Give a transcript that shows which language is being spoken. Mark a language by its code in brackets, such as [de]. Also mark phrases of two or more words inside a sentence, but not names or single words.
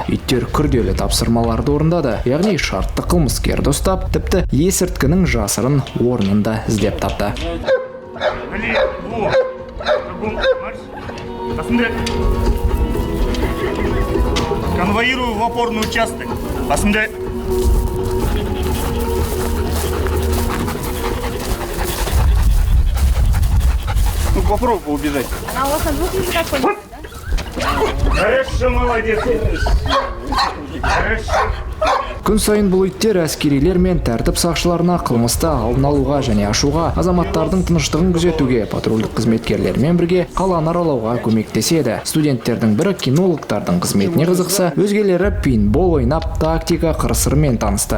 [kk] Иттер күрделі тапсырмаларды орындады, яғни шартты қылмыскерді ұстап, тіпті есірткінің жасырын орнында іздеп тапты. [ru] Конвоирую в опорный участок. Посмотри. Попробуй убежать. Она у вас на двух языках пользуется, да? Хорошо, молодец. Хорошо. [kk] Күн сайын бұл иттер әскерилер мен тәртіп сақшыларына қылмысты алдын алуға және ашуға, азаматтардың тыныштығын күзетуге, патрульдік қызметкерлермен бірге қаланы аралауға көмектеседі. Студенттердің бірі кинологтардың қызметіне қызықса, өзгелері пейнтбол ойнап, тактика қыр-сырмен танысты.